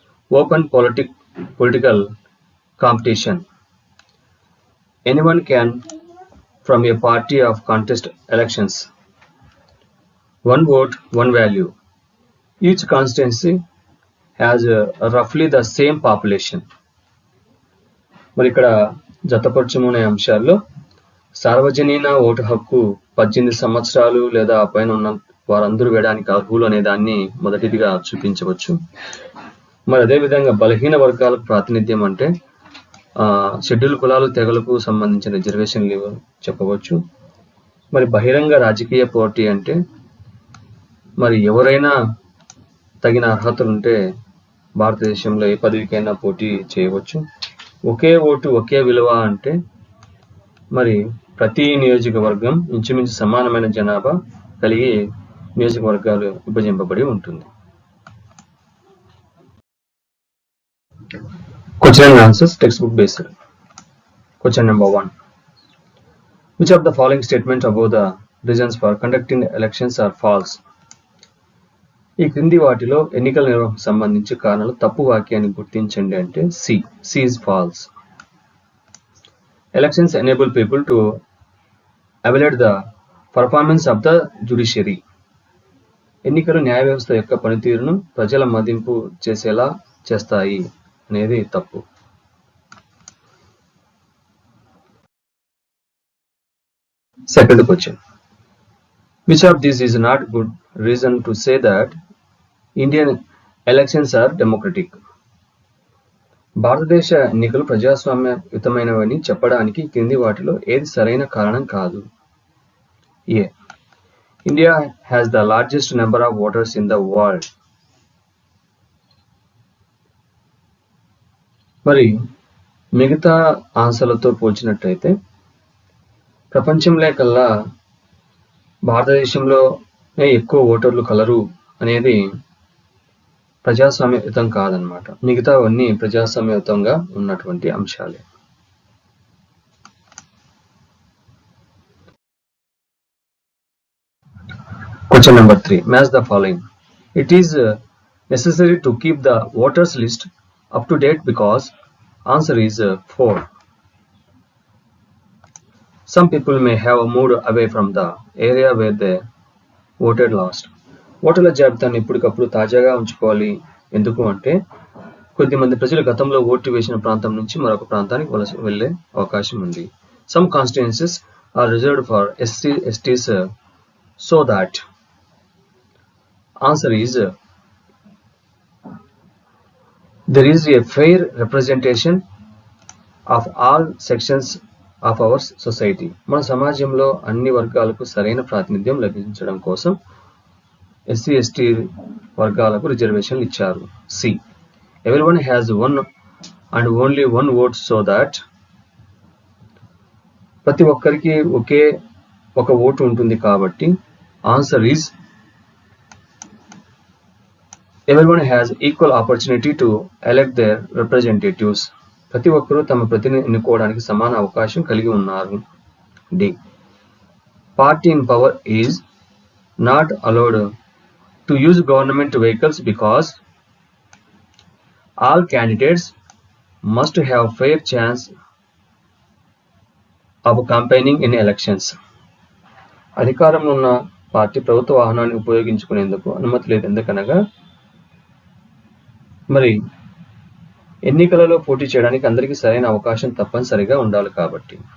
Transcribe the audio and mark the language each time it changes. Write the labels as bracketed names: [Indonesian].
[English] Open political competition. Anyone can from a party of contest elections. One vote, one value. Each constituency has roughly the same population. [Telugu] మరి ఇక్కడ జతపరచమనే అంశాల్లో సార్వజనీన vote హక్కు 18 సంవత్సరాలు లేదా పైన ఉన్న వారందరూ వేయడానికి అర్హులు అనే దాన్ని మొదటిదిగా చూపించవచ్చు. మరి అదేవిధంగా బలహీన వర్గాలకు ప్రాతినిధ్యం అంటే షెడ్యూల్ కులాలు తెగలకు సంబంధించిన రిజర్వేషన్లు చెప్పవచ్చు. మరి బహిరంగ రాజకీయ పోటీ అంటే మరి ఎవరైనా తగిన అర్హతలు ఉంటే భారతదేశంలో ఏ పదవికైనా పోటీ చేయవచ్చు. ఒకే ఓటు ఒకే విలువ అంటే మరి ప్రతి నియోజకవర్గం ఇంచుమించు సమానమైన జనాభా కలిగి నియోజకవర్గాలు విభజింపబడి ఉంటుంది. [English] Question and answers textbook based. Question number 1. Which of the following statements about the reasons for conducting elections are false? [Telugu] ఈ క్రింది వాటిలో ఎన్నికల నిర్వహణకు సంబంధించి కారణాలు తప్పు వాక్యాన్ని గుర్తించండి అంటే C [English] is false. Elections enable people to evaluate the performance of the judiciary. [Telugu] ఎన్నికలు న్యాయ వ్యవస్థ యొక్క పనితీరును ప్రజల మదింపు చేసేలా చేస్తాయి అనేది తప్పు. [English] Second question. Which of these is not good reason to say that Indian elections are democratic? [Telugu] భారతదేశ ఎన్నికలు ప్రజాస్వామ్యయుతమైనవని చెప్పడానికి కింది వాటిలో ఏది సరైన కారణం కాదు? [English] A. India has the largest number of voters in the world. [Telugu] మరి మిగతా ఆన్సర్లతో పోల్చినట్టయితే ప్రపంచంలో కల్లా భారతదేశంలోనే ఎక్కువ ఓటర్లు కలరు అనేది ప్రజాస్వామ్యయుతం కాదనమాట. మిగతావన్నీ ప్రజాస్వామ్యయుతంగా ఉన్నటువంటి అంశాలే. [English] Question number 3. Match the following. It is necessary to keep the voters list up to date because answer is 4. Some people may have moved away from the area where they voted last. [Telugu] ఓటర్ల జాబితాను ఎప్పటికప్పుడు తాజాగా ఉంచుకోవాలి. ఎందుకు అంటే కొద్దిమంది ప్రజలు గతంలో ఓటు వేసిన ప్రాంతం నుంచి మరొక ప్రాంతానికి వలస వెళ్లే అవకాశం ఉంది. [English] Some constituencies are reserved for SCs so that answer is there is a fair representation of all sections of our society. [Telugu] మన సమాజంలో అన్ని వర్గాలకు సరైన ప్రాతినిధ్యం లభించడం కోసం SC/ST వర్గాలకు రిజర్వేషన్లు ఇచ్చారు. [English] C. Everyone has one and only one vote so that [Telugu] ప్రతి ఒక్కరికి ఒకే ఒక ఓటు ఉంటుంది కాబట్టి [English] Answer is everyone has equal opportunity to elect their representatives. [Telugu] ప్రతి ఒక్కరూ తమ ప్రతినిధిని ఎన్నుకోవడానికి సమాన అవకాశం కలిగి ఉన్నారు. [English] D. Party in power is not allowed to use government vehicles because all candidates must have fair chance of campaigning in elections. [Telugu] అధికారంలో ఉన్న party ప్రభుత్వ వాహనాన్ని ఉపయోగించుకునేందుకు అనుమతి లేదు. ఎందుకనగా మరి ఎన్నికలలో పోటీ చేయడానికి అందరికీ సరైన అవకాశం తప్పనిసరిగా ఉండాలి కాబట్టి.